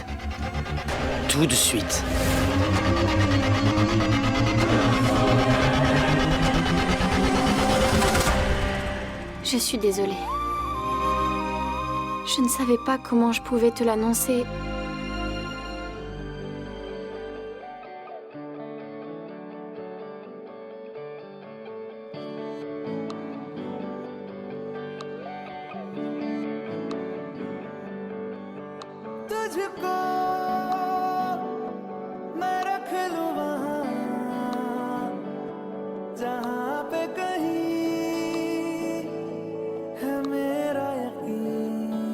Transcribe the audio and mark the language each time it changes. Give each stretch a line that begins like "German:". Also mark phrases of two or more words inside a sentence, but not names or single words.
French: Tout de suite. Je suis désolée. Je ne savais pas comment je pouvais te l'annoncer.
Hindi: तुझको मैं रख लूं वहाँ जहाँ पे कहीं है मेरा यकीन